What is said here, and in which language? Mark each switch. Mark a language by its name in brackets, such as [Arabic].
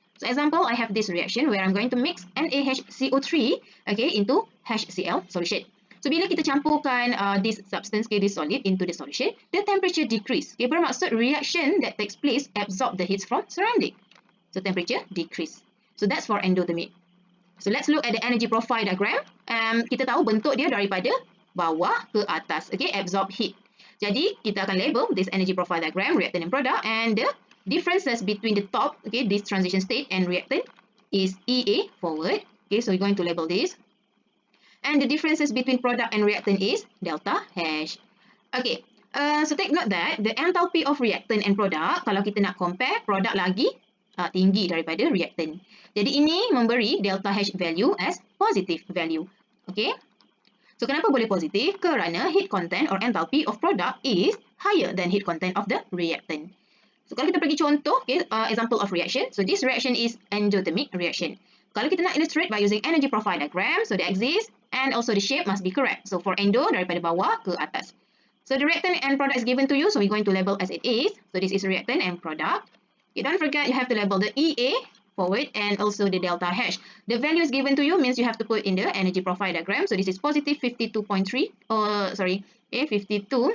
[English] So example, I have this reaction where I'm going to mix NaHCO3 into HCl solution. So bila kita campurkan this substance, this solid into the solution, the temperature decrease. Bermaksud reaction that takes place absorb the heat from surrounding. So temperature decrease. So that's for endothermic. So let's look at the energy profile diagram. [Malay] Kita tahu bentuk dia daripada bawah ke atas. [English] Okay, absorb heat. Jadi kita akan label this energy profile diagram, reactant and product, and the differences between the top, okay, this transition state and reactant is EA, forward. Okay, so we're going to label this. And the differences between product and reactant is delta H. Okay, so take note that the enthalpy of reactant and product, kalau kita nak compare, product lagi tinggi daripada reactant. Jadi ini memberi delta H value as positive value. Okay. [Malay] So kenapa boleh positif? [English] Kerana heat content or enthalpy of product is higher than heat content of the reactant. So kalau kita pergi contoh, okay, example of reaction. So this reaction is endothermic reaction. Kalau kita nak illustrate by using energy profile diagram, so the axis and also the shape must be correct. [Malay] So for endo, daripada bawah ke atas. [English] So the reactant and product is given to you, so we're going to label as it is. So this is reactant and product. Okay, don't forget you have to label the EA, forward, and also the delta H. The value is given to you means you have to put in the energy profile diagram. So this is positive 52.3, sorry, okay, 52.